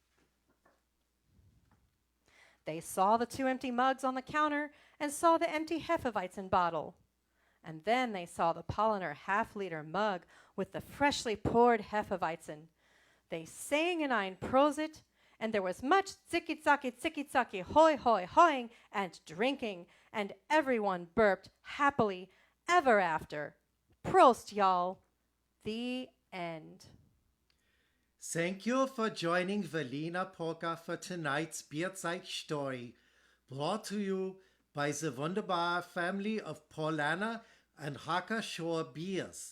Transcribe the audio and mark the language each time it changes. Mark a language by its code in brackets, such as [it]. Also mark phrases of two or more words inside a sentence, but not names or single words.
[en] They saw the 2 empty mugs on the counter and saw the empty Hefeweizen bottle. And then they saw the Paulaner half-liter mug with the freshly poured Hefeweizen. They sang an Ein Prosit, and there was much ziki-zaki, hoi, hoi, hoing, and drinking, and everyone burped happily ever after. Prost, y'all. The end. Thank you for joining Velina Polka for tonight's Beerzeit story, brought to you by the wunderbar family of Paulaner and Hacker Pschorr beers.